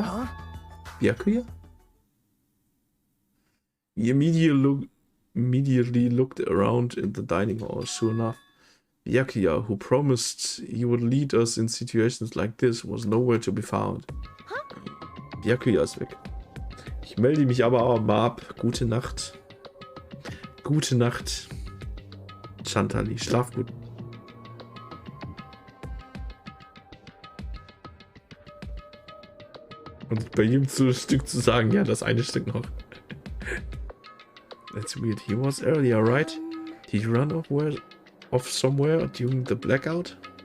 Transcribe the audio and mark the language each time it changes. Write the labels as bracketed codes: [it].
[en] Huh? Byakuya? He immediately looked around in the dining hall. Sure enough, Byakuya, who promised he would lead us in situations like this, was nowhere to be found. [de] Byakuya ist weg. Ich melde mich aber mal ab. Gute Nacht. Gute Nacht. Chantali, schlaf gut. Und bei jedem Stück zu sagen, ja, das eine Stück noch. [en] That's weird. He was earlier, right? Did he run off somewhere during the blackout?